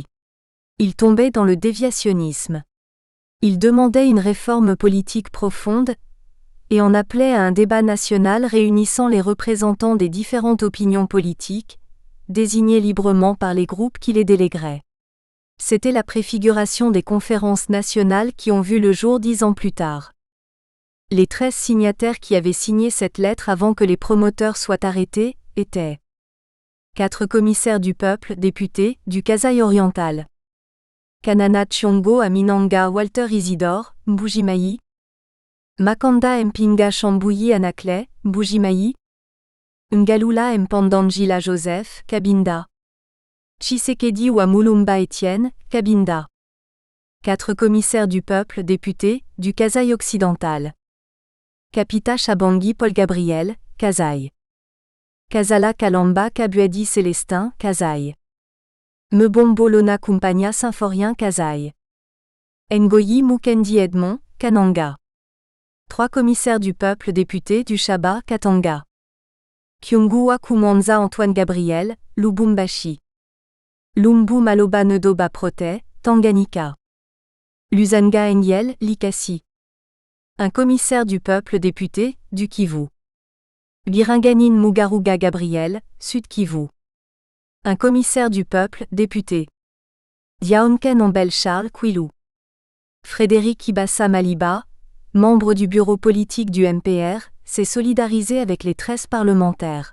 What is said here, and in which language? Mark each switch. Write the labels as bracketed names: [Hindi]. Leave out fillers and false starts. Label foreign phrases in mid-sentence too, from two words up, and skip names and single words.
[French] Il tombait dans le déviationnisme. Il demandait une réforme politique profonde et en appelait à un débat national réunissant les représentants des différentes opinions politiques, désignés librement par les groupes qui les délégueraient. C'était la préfiguration des conférences nationales qui ont vu le jour 10 ans plus tard. Les 13 signataires qui avaient signé cette lettre avant que les promoteurs soient arrêtés étaient 4 commissaires du peuple, députés, du Kasaï oriental. Kanana Tshiongo Aminanga Walter Isidore, Mbujimayi. Makanda Mpinga Chambouyi Anakle, Mbujimayi. Ngalula Mpandangila Joseph, Cabinda. Tshisekedi Wamulumba Étienne, Cabinda. 4 commissaires du peuple, députés, du Kasaï occidental. Kapita Chabangi Paul Gabriel, Kasaï. Kazala Kalamba Kabuadi Célestin, Kasaï. Mebombo Lona Kumpania Symphorien Kasaï. Ngoyi Mukendi Edmond, Kananga. 3 commissaires du peuple députés du Shaba, Katanga. Kyungua Kumanza Antoine Gabriel, Lubumbashi. Lumbu Maloba Nedoba Prote, Tanganyika. Luzanga Enyel, Likasi. Un commissaire du peuple député, du Kivu. Biringanine Mugaruga Gabriel, Sud Kivu. Un commissaire du peuple, député. Diaonken Ambel Charles Kwilu. Frédéric Ibassa Maliba, membre du bureau politique du MPR, s'est solidarisé avec les 13 parlementaires.